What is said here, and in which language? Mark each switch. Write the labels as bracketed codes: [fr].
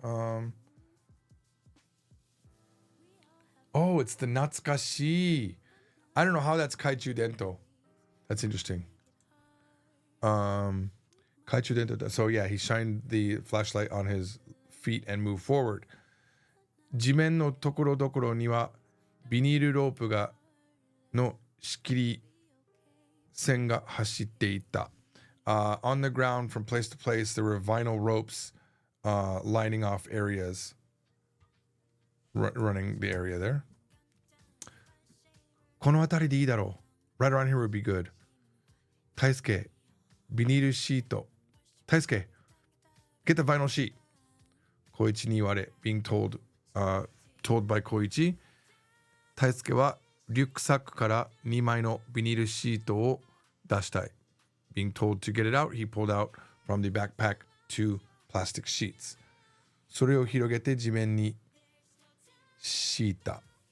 [en] Oh, it's the Natsukashi. I don't know how that's Kaichu Dento. That's interesting. Kaichu Dento. So yeah, he shined the flashlight on his feet and moved forward. [ja] 地面のところどころにはビニールロープがの仕切り線が走っていた。 [en] On the ground from place to place, there were vinyl ropes lining off areas, running the area there. [ja] この辺りでいいだろう. [en] Right around here would be good. [ja] 大輔、ビニールシート. [en] 大輔, get the vinyl sheet. [ja] 小一に言われ, [en] being told by 小一. [ja] 大輔はリュックサックから2枚のビニールシートを出したい. [en] Being told to get it out, he pulled out from the backpack 2 plastic sheets. [ja] それを広げて地面に敷いた.